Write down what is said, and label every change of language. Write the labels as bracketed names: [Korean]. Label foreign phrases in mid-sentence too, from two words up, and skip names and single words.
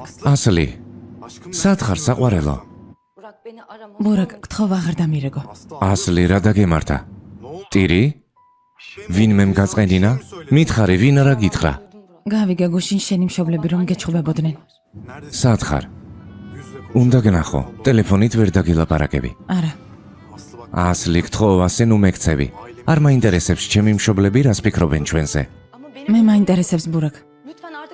[Georgian] ასლი, სათხარ საყვარელო? [Turkish] Burak beni arama. [Georgian] ბურაკ, გთხოვ აღარ დამირეგო. ასლი, რა დაგემართა? ტირი? ვინმემ გაწყენინა? მითხარი, ვინ არა გითხრა? გავიგე გუშინ შენი მშობლები რომ გეჩხუბებოდნენ. სათხარ? უნდა გნახო, ტელეფონით ვერ დაგილაპარაკები. არა. ასლი, გთხოვ, ასე ნუ მეკცევი. არ მაინტერესებს ჩემი მშობლები რას ფიქრობენ ჩვენზე. [Turkish] Ama benim [Georgian] მე მაინტერესებს ბურაკ. [Turkish] lütfen artık